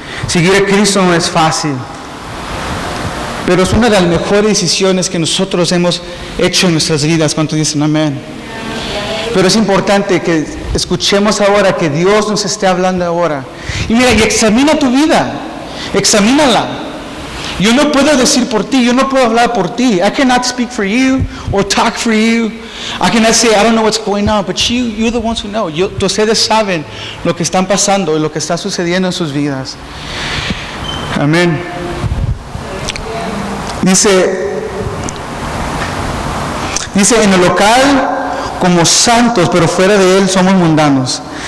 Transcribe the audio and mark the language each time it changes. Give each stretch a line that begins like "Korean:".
Spanish: Seguir a Cristo no es fácil. Pero es una de las mejores decisiones que nosotros hemos hecho en nuestras vidas. ¿Cuántos dicen amén? Pero es importante que escuchemos ahora, que Dios nos esté hablando ahora. Y mira, y examina tu vida. Examínala. Yo no puedo decir por ti, yo no puedo hablar por ti.
English: I cannot speak for you or talk for you. I cannot say, I don't know what's going on, but you're the ones who know.
Spanish: Ustedes saben lo que están pasando y lo que está sucediendo en sus vidas. Amén. Dice en el local como santos, pero fuera de él somos mundanos.